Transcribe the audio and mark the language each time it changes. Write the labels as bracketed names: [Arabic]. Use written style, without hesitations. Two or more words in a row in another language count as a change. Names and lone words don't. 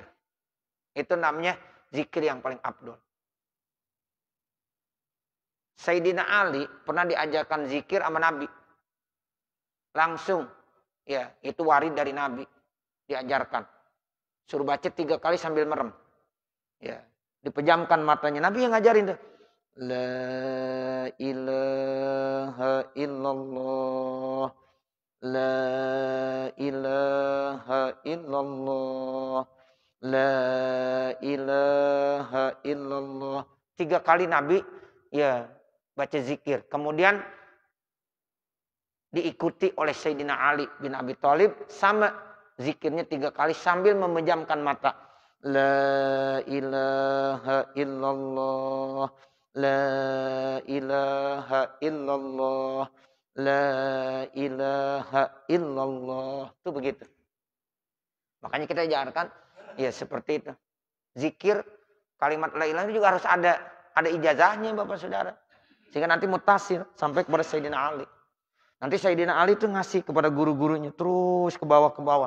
[Indonesian] Itu namanya zikir yang paling afdal. Sayyidina Ali pernah diajarkan zikir sama Nabi. Langsung. Ya, itu warid dari Nabi. Diajarkan. Suruh baca 3 kali sambil merem. Ya, dipejamkan matanya. Nabi yang ngajarin tuh. [Arabic] لا إله إلا الله. لا إله إلا الله. لا إله إلا الله. [Indonesian] 3 kali Nabi ya baca zikir. Kemudian diikuti oleh Sayyidina Ali bin Abi Thalib, sama zikirnya 3 kali sambil memejamkan mata. [Arabic] لا إله إلا الله. لا إله إلا الله. لا إله إلا الله. [Indonesian] Itu begitu. Makanya kita ajarkan ya seperti itu. Zikir kalimat [Arabic] لا إله [Indonesian] juga harus ada ijazahnya Bapak Saudara. Sehingga nanti mutasil sampai kepada Sayyidina Ali. Nanti Sayyidina Ali itu ngasih kepada guru-gurunya terus ke bawah.